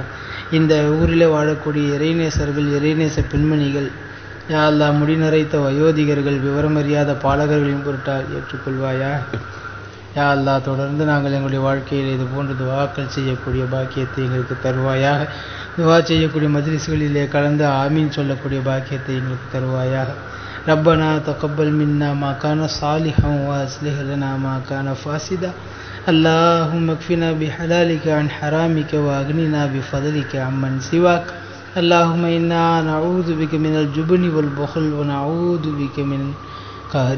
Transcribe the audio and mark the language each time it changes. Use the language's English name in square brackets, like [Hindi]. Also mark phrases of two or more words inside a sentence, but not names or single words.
[Tamil] இந்த ஊரிலே வாழக்கூடிய இறைநேசர்கள் இறைநேச பெண்மணிகள் [Arabic] يا الله [Tamil] முடிநரைத்த வயோதிகர்கள் விவரமறியாத பாலகர்களின் பொருட்டால் ஏற்றுக்கொள்வாயாக. [Arabic] يا الله [Tamil] தொடர்ந்து நாங்கள் எங்களுடைய வாழ்க்கையில் இது போன்ற துவாக்கள் செய்யக்கூடிய பாக்கியத்தை எங்களுக்கு தருவாயாக. துவா செய்யக்கூடிய மஜ்லிஸ்களிலே கலந்து ஆமீன் சொல்லக்கூடிய பாக்கியத்தை எங்களுக்கு தருவாயாக. [Arabic] ربنا تقبل منا ما كان صالحا واصلح لنا ما كان فاسدا اللهم اكفنا بحلالك عن حرامك واغننا بفضلك عمن سواك اللهم إنا نعوذ بك من الجبن والبخل ونعوذ بك من قهر